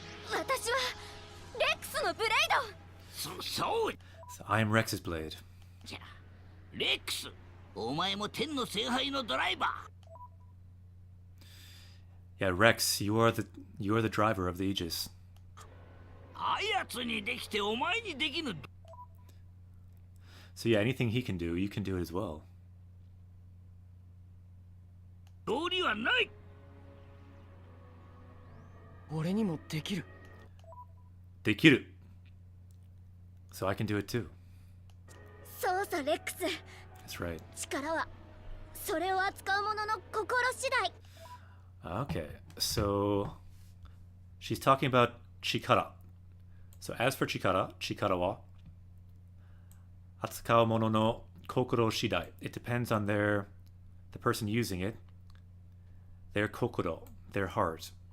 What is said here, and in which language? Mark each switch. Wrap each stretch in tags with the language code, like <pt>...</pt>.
<ja>私はレックスのブレイド。そう</ja> <en>So I am Rex's blade.</en> <ja>じゃレックス、お前も天の聖杯のドライバー。</ja> <en>Yeah, Rex, you are the driver of the Aegis.</en> <ja>あやつにできてお前にできぬ。</ja> <en>So yeah, anything he can do, you can do it as well.</en> <ja>道理はない。俺にもできる。</ja> <en>Dekiru. So I can do it too.</en> <ja>そうさレックス。</ja> <en>That's right.</en> <ja>力はそれを扱う者の心次第。</ja> <en>Okay, so she's talking about chikara. So as for</en> <ja>chikara wa atsukau mono no kokoro shidai.</ja> <en>It depends on the person using it, their kokoro, their heart.</en>